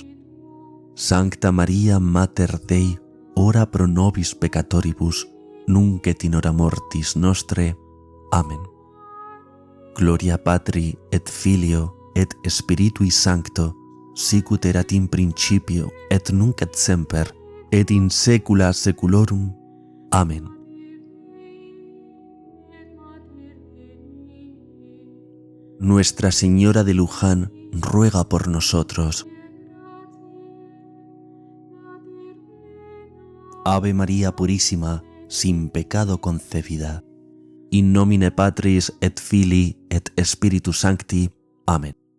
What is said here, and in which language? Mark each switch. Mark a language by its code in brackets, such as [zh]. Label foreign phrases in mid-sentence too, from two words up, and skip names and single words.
[la] Sancta Maria Mater Dei, ora pro nobis peccatoribus, nunc et in hora mortis nostre. [es] Amén. [la] Gloria Patri et Filio et Spiritui Sancto, sicut erat in principio et nunc et semper, et in saecula saeculorum. [es] Amén. Nuestra Señora de Luján, ruega por nosotros. Ave María Purísima, sin pecado concebida. [la] In nomine Patris et Filii et Spiritus Sancti. [es] Amén.